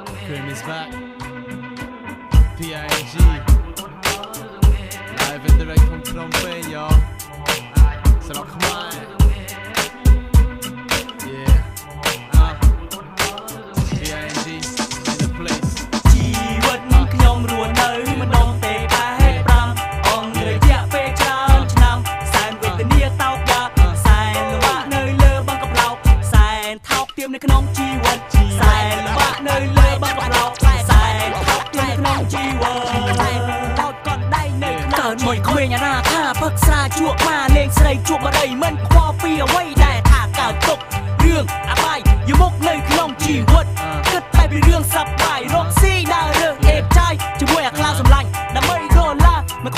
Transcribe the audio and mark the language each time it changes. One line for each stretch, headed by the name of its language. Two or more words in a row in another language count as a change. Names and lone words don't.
English: Cream is back. PING. Live and direct from Phnom Penh, y'all.
Swedish: Så de kommer. Yeah.
English: PING in the place.
Khmer: ជីវិតខ្ញុំរស់នៅម្ដងទេតែ5អង្គរយៈពេលច្រើនឆ្នាំសែនវេទនាតោកយ៉ាសែនលំបាកនៅលើ បឹងកប្លោកសែនថោកទាមនៅក្នុងជីវិតសែនលំបាកនៅលើបឹងកប្លោកសែនថោកទាមនៅក្នុងជីវិតតោកកត់ដៃនៅក្នុងមួយក្មេងអាណាថាផឹកស្រាជួបមកលេងស្រីជួបបរិយមិនខ្វល់ពីអ្វីដែលថាកើតទុករឿងអបាយយមុខនៅក្នុងជីវិតគិតតែពីរឿងសប្បាយរកស៊ីដើររើសអេបចាយជាមួយអាខ្លាំងសម្លាញ់ដើម្បីដុល្លារមិន